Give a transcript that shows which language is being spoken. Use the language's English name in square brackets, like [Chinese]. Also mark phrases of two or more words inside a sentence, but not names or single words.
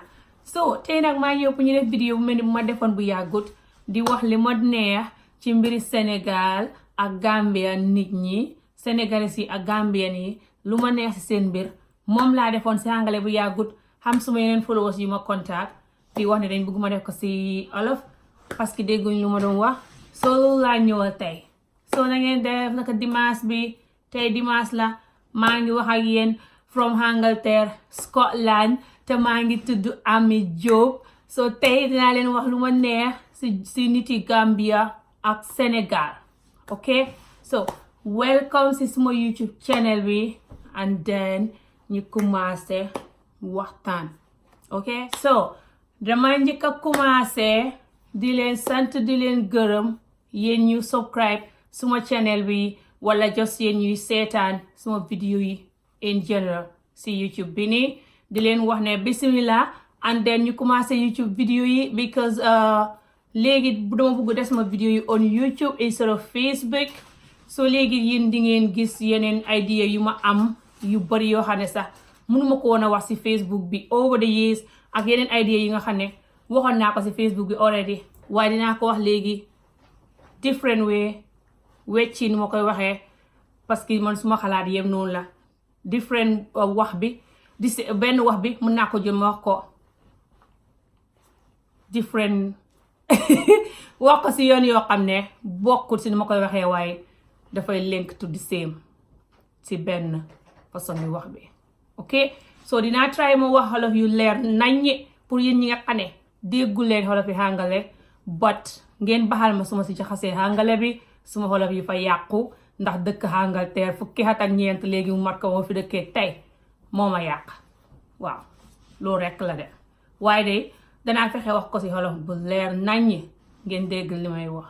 [Wolof] So tey nag maa ñëw pour ñu def vidéo bu mel ni ma defoon bu yàggut di wax li ma neex ci mbiri Sénégal ak Gambia nit ñi Sénégalais yi ak Gambien yi lu ma neex ci seen mbir moom laa defoon ci angale bu yàggut xam suma yeneen followers yu ma contact di wax ne dañ bëgg ma def ko ci olof [French] parce que [Wolof] dégguñ lu ma doon wax so loolu laa ñëwal tey. So na ngeen def naka dimanche bi tey dimanche la maa ngi wax ak yéen from Angleterre Scotland te maa ngi tudd Ami Jobe. So tey dinaa leen wax lu ma neex si niti Gambia ak Sénégal, ok? So welcome si suma YouTube channel bi [English] and then [Wolof] ñu commencé waxtaan, ok? So dama njëkk a commencé di leen sant di leen gërëm yéen ñu subscribe suma channel bi wala just yéen ñuy seetaan suma vidéo yi [English] in general [Wolof] si YouTube bi nii di leen wax ne bismillah [English] and then [Wolof] ñu commencé YouTube vidéo yi because léegi dama bëgg def sama vidéo yi [English] on YouTube instead of Facebook. [Wolof] So léegi yéen di ngeen gis yeneen idea yu ma am yu bari yoo xam ne sax mënuma ko woon a wax si Facebook bi [English] over the years [Wolof] ak yeneen idea yi nga xam ne waxoon naa ko si Facebook bi already waaye dinaa ko wax léegi [English] different way [Wolof] wecci ni ma koy waxee [French] parce que [Wolof] man suma xalaat yem noonu la different wax bi benn wax bi mën naa ko jël ma wax ko different wax ko si yoon yoo xam ne bokkul si ni ma koy waxee waaye dafay [English] link to the same [Wolof] si benn façon bi wax bi, ok? So dinaa try ma wax xolof yu leer naññi pour yéen ñi nga xam ne déggu leen xolof yi hàngale but ngeen baxal ma suma si jaxasee hàngale bi suma xolof yi fa yàqu ndax dëkk Angleterre fukki at ak ñeent léegi mu mat ko moo fi dëkkee tey moo ma yàq waaw loolu rekk la de waaye de danaa fexe wax ko si xolof bu leer naññi ngeen dégg li may wax.